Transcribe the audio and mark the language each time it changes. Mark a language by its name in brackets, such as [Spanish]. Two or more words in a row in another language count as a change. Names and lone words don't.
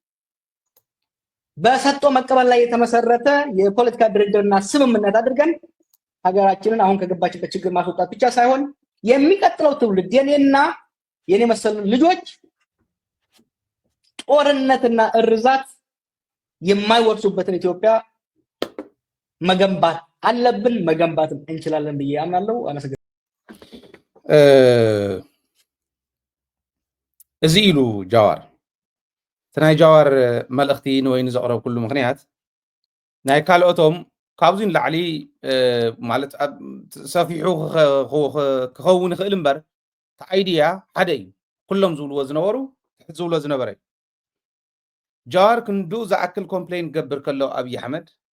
[Amharic] በሰጥቶ መቀበል ላይ የተመሰረተ የፖለቲካ ድርድርና ስምምነት አድርገን ሀገራችንን አሁን ከገባችበት ችግር ማስወጣት ብቻ ሳይሆን የሚቀጥለው ትውልድ የኔና የኔ መሰል ልጆች ጦርነትና እርዛት የማይወርሱበትን ኢትዮጵያ መገንባት አለብን፣ መገንባትም እንችላለን ብዬ አምናለሁ። አመሰግናለሁ። [Tigrinya] እዚ ኢሉ ጃዋር ትናይ ጃዋር መልእኽቲ ንወይኑ ዘቕረብ ኩሉ ምክንያት ናይ ካልኦቶም ካብዙን ላዕሊ ማለት ሰፊሑ ክኸውን ይኽእል እምበር አይዲያ ሓደ እዩ ኩሎም ዝብልዎ ዝነበሩ ዝብሎ ዝነበረ እዩ ጃዋር ክንዱ ዝኣክል ኮምፕሌን ገብር ከሎ ኣብይ ኣሕመድ